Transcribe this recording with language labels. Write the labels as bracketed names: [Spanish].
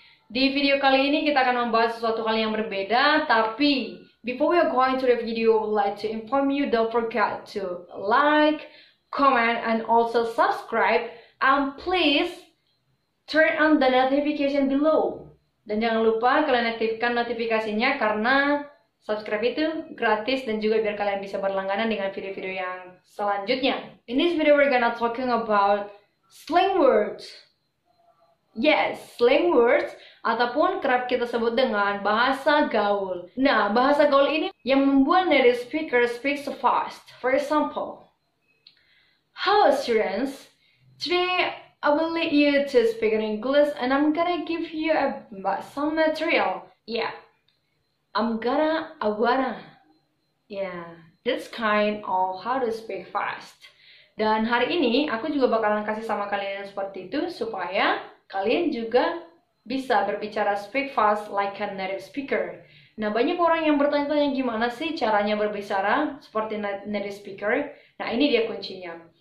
[English] Di video kali ini kita akan membahas sesuatu hal yang berbeda, tapi before we are going to the video, I would like to inform you, don't forget to like, comment, and also subscribe, and please turn on the notification below. [Indonesian] Dan jangan lupa kalian aktifkan notifikasinya karena subscribe itu gratis dan juga biar kalian bisa berlangganan dengan video-video yang selanjutnya. [English] In this video we're gonna talking about slang words. [Indonesian] Yes, slang words ataupun kerap kita sebut dengan bahasa gaul. Nah, bahasa gaul ini yang membuat native speaker speak so fast. [English] For example, hello students, today I will lead you to speak in English and I'm gonna give you some material. Yeah. I wanna. Yeah, that's kind of how to speak fast. [Indonesian] Dan hari ini aku juga bakalan kasih sama kalian seperti itu supaya kalian juga bisa berbicara speak fast like a native speaker. Nah, banyak orang yang bertanya-tanya gimana sih caranya berbicara seperti native speaker. Nah, ini dia kuncinya.